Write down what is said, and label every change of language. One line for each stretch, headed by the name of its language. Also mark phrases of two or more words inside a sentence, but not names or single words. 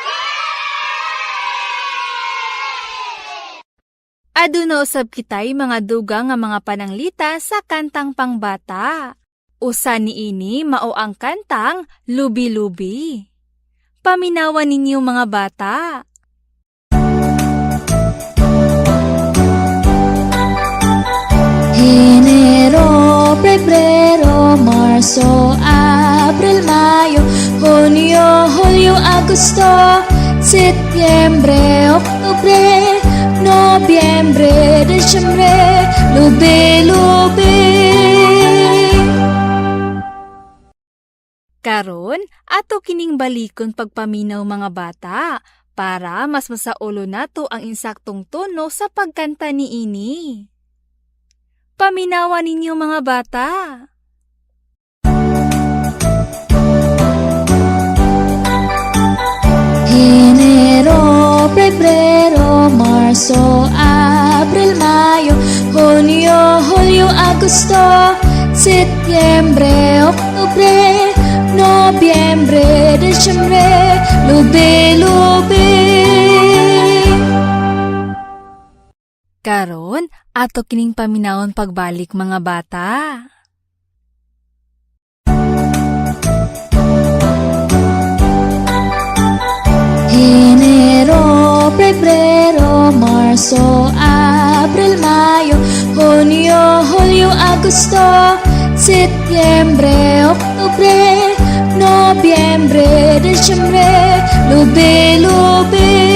Cebuano: Aduna usab kitay mga dugang nga mga pananglita sa kantang pangbata. Usa niini mao ang kantang Lubi-Lubi. Paminawan ninyo mga bata.
Spanish: Enero, Febrero, Marzo, Abril, Mayo, Junio, Julio, Agosto, Septiembre, Octubre,
Cebuano: Nobyembre, Disyembre, Lubi-Lubi. Karon, ato kining balikon pagpaminaw mga bata para mas masaulo nato ang insaktong tono sa pagkanta ni ini. Paminawan ninyo mga bata.
Spanish: Enero, Febrero, Marzo, Abril, Mayo, Junio, Julio, Agosto, Septiembre, Octubre,
Cebuano: Nobyembre, Disyembre, lubi-lubi. Karon, ato kining paminawon pagbalik mga bata. Enero, Pebrero, Marso, Abril, Mayo, Junio, Julio, Agosto, Setyembre, Oktubre, Nobyembre, Desyembre, lubi-lubi.